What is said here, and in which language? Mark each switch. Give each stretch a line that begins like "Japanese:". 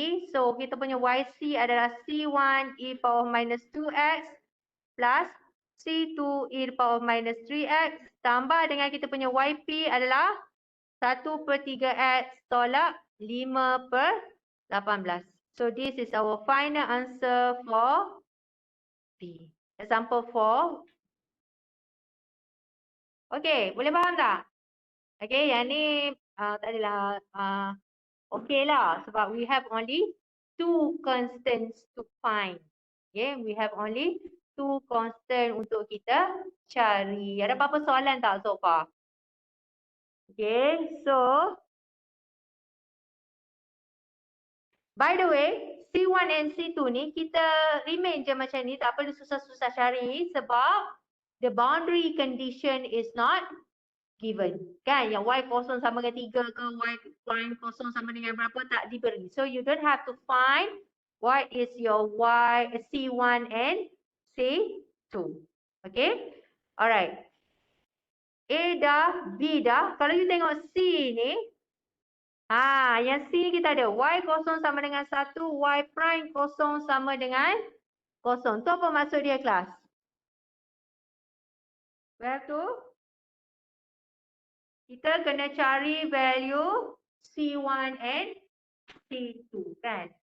Malay: So, kita punya YC adalah C1 e power minus 2x plus C2 e power minus 3x tambah dengan kita punya YP adalah 1/3x tolak 5/18.
English: So, this is our final answer for P. Example 4.
Malay: Okay, boleh faham tak? Okay, yang ni tak adalah okay lah sebab
English: we have only 2 constants to find. Okay, we have only 2 constant
Malay: untuk kita cari. Ada apa-apa soalan tak
English: so far?
Malay: Okay,
English: so by the way, C1 and C2
Malay: ni kita remain je macam ni, tak perlu susah-susah cari sebab
English: the boundary condition is not given.
Malay: Kan? Yang Y kosong sama dengan 3 ke Y prime kosong sama dengan berapa tak diberi.
English: So you don't have to find what is your Y, C1 and C2.
Malay: Okay? Alright. A dah, B dah. Kalau you tengok C ni, yang C kita ada Y kosong sama dengan 1, Y prime kosong sama dengan kosong. Tu apa maksud dia kelas?
English: We have to
Malay: kita kena cari value C1 and C2 kan.